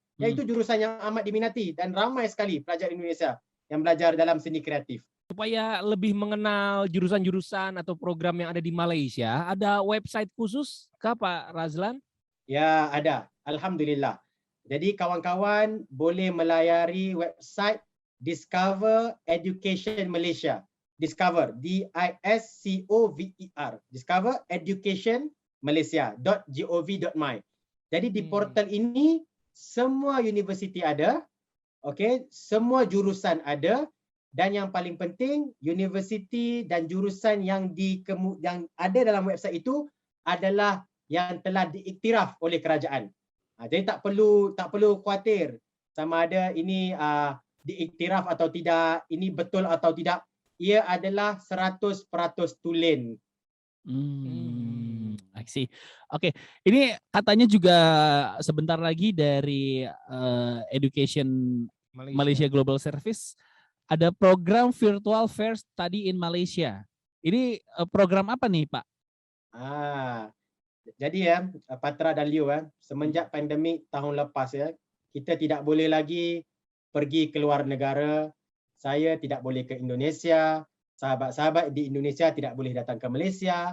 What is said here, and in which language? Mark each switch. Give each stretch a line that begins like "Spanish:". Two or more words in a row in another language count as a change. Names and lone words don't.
Malay: Iaitu jurusan yang amat diminati dan ramai sekali pelajar Indonesia yang belajar dalam seni kreatif.
Indonesian: Supaya lebih mengenal jurusan-jurusan atau program yang ada di Malaysia, ada website khusus kah Pak Razlan?
Malay: Ya, ada. Alhamdulillah. Jadi kawan-kawan boleh melayari website Discover Education Malaysia. Discover, D-I-S-C-O-V-E-R. Discover Education Malaysia.gov.my. Jadi di portal ini semua universiti ada, okey, semua jurusan ada, dan yang paling penting universiti dan jurusan yang ada dalam website itu adalah yang telah diiktiraf oleh kerajaan. Jadi tak perlu khawatir sama ada ini diiktiraf atau tidak, ini betul atau tidak. Ia adalah 100% tulen.
English: I see.
Indonesian: Oke, ini katanya juga sebentar lagi dari Education Malaysia Global Service ada program Virtual Fair Study in Malaysia. Ini program apa nih Pak?
Malay: Jadi Patra dan Liu, semenjak pandemik tahun lepas kita tidak boleh lagi pergi ke luar negara. Saya tidak boleh ke Indonesia, sahabat-sahabat di Indonesia tidak boleh datang ke Malaysia.